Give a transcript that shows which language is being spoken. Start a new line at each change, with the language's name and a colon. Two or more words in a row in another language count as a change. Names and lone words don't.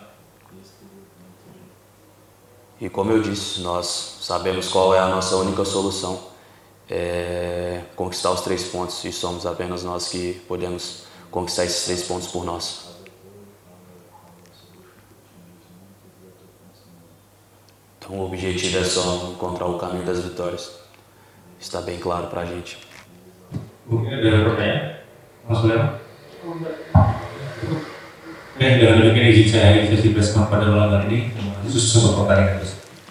Portuguese: E como eu disse, nós sabemos qual é a nossa única solução, é conquistar os 3 pontos, e somos apenas nós que podemos conquistar esses 3 pontos por nós. Então o objetivo é só encontrar o caminho das vitórias. Está bem claro pra gente.
Indonesian: Mungkin ada pertanyaan? Mas Leo? Dalam demikian izin saya sesi press pada malam hari ini, khusus untuk pertandingan tersebut.